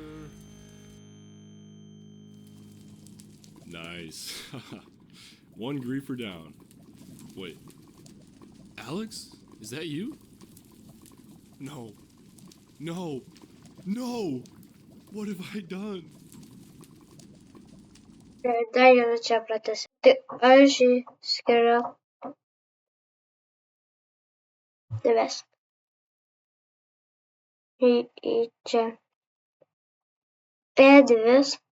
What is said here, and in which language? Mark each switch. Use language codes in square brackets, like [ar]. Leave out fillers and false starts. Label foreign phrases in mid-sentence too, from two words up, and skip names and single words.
[en] Nice. One griefer down. Wait. Alex? Is that you? No. No. No! What have I done? [lt] Dar viena čia pratęsiu. Tai aš jį skiriu divest. Į čia. P2.